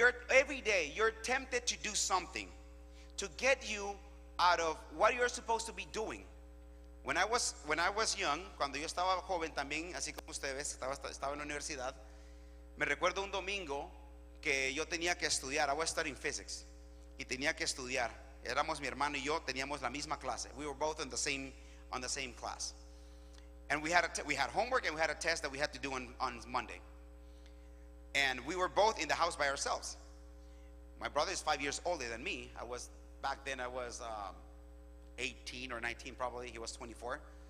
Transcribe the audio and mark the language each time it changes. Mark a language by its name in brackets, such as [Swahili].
[English] Every day you're tempted to do something to get you out of what you're supposed to be doing. When I was young, [Spanish] cuando yo estaba joven también, así como ustedes, estaba en la universidad, me recuerdo un domingo que yo tenía que estudiar. [English] I was studying physics [Spanish] y tenía que estudiar. Éramos mi hermano y yo, teníamos la misma clase. [English] We were both on the same class. And we had homework and we had a test that we had to do on Monday. And we were both in the house by ourselves. My brother is 5 years older than me. Back then I was 18 or 19 probably. He was 24.